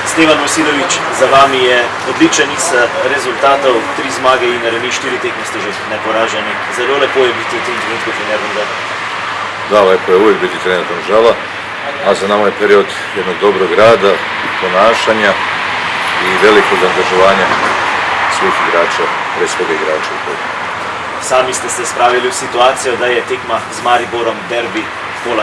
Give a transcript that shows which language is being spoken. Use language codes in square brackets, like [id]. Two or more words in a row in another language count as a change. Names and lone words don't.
[sl] Stevan Vasilović, za vami je odličen niz rezultatov, 3 zmage in remi, 4 tekme ste že neporaženi. Zelo lepo je biti v tem trenutku trener Domžale. [sr] Da, lepo je uvijek biti trener Domžala, a za nama je period jednog dobrog rada, ponašanja i velikog angažovanja svih igrača, pre svega igrača. [sl] Sami ste se spravili u situaciju da je tekma z Mariborom derbi kola.